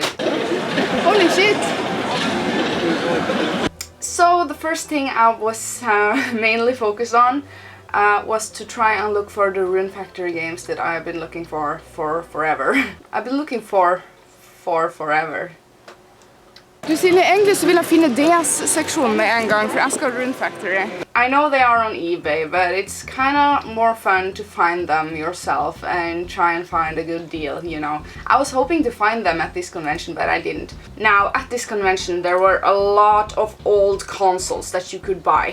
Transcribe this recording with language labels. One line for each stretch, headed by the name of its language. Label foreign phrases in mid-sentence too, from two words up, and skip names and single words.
English: Holy shit! So the first thing I was mainly focused on was to try and look for the Rune Factory games that I have been looking for forever. I've been looking for forever.
Norwegian: Du Silje, egentlig så vil jeg finne DS-seksjonen med en gang, for jeg skal Rune Factory.
English: I know they are on eBay, but it's kinda more fun to find them yourself and try and find a good deal, you know. I was hoping to find them at this convention, but I didn't. Now, at this convention, there were a lot of old consoles that you could buy.